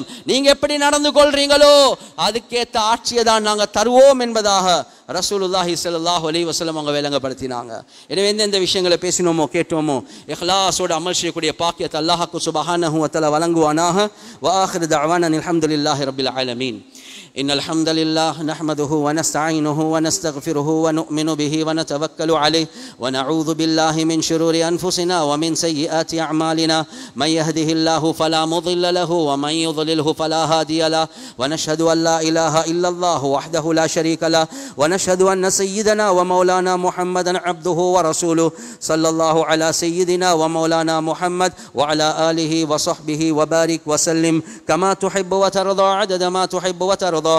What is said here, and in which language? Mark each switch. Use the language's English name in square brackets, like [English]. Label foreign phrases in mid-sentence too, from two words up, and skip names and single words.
[Tamil] நீங்க எப்படி நடந்து கொள்றீங்களோ அதுக்கேற்ற ஆட்சியை தான் நாங்க தருவோம் என்பதாக [Arabic] رسول الله صلى الله عليه وسلم [Tamil] அவங்க விளங்கப்படுத்தினாங்க. எனவே எந்தெந்த விஷயங்களை பேசினோமோ கேட்டோமோ இஹ்லாஸோடு அமல் செய்யக்கூடிய பாக்கியத்தை அல்லாஹ்க்கு [Arabic] سبحانه وتعالى [Tamil] வழங்குவானாக. [Arabic] وآخر دعوانا الحمد لله رب العالمين. إن الحمد لله نحمده ونستعينه ونستغفره ونؤمن به ونتوكل عليه ونعوذ بالله من شرور أنفسنا ومن سيئات أعمالنا من يهده الله فلا مضل له ومن يضلله فلا هادي له ونشهد أن لا إله إلا الله وحده لا شريك له ونشهد أن سيدنا ومولانا محمدا عبده ورسوله صلى الله على سيدنا ومولانا محمد وعلى آله وصحبه وبارك وسلم كما تحب وترضى عدد ما تحب وترضى وترضى.